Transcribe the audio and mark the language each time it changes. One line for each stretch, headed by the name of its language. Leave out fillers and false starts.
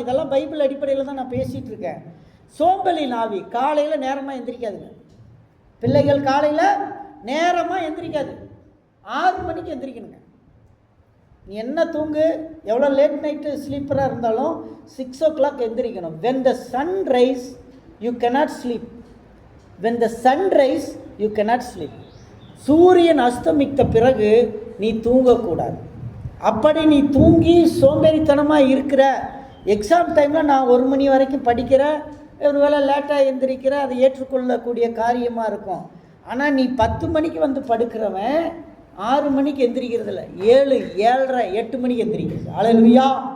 Tamil: இதெல்லாம் பைபிள் அடிப்படையில் தான் நான் பேசிகிட்டு இருக்கேன். சோம்பலின் ஆவி. காலையில் நேரமாக எந்திரிக்காதுங்க. பிள்ளைகள் காலையில் நேரமாக எந்திரிக்காது. 6 மணிக்கு எந்திரிக்கணுங்க. நீ என்ன தூங்கு, எவ்வளோ லேட் நைட்டு ஸ்லீப்பராக இருந்தாலும்
English: 6 o'clock
Tamil: எந்திரிக்கணும்.
English: when the sun rise you cannot sleep. when the sun rise you cannot sleep.
Tamil: சூரியன் அஸ்தமித்த பிறகு நீ தூங்கக்கூடாது. அப்படி நீ தூங்கி சோம்பேறித்தனமாக இருக்கிற, எக்ஸாம் டைமில் நான் 1 மணி வரைக்கும் படிக்கிறேன், ஒரு வேளை லேட்டாக எந்திரிக்கிறேன், அது ஏற்றுக்கொள்ளக்கூடிய காரியமாக இருக்கும். ஆனால் நீ 10 மணிக்கு படுக்கிறவன் 6 மணிக்கு எந்திரிக்கிறது இல்லை, 7, 7:30, 8 மணிக்கு எந்திரிக்கிறது. அல்லேலூயா,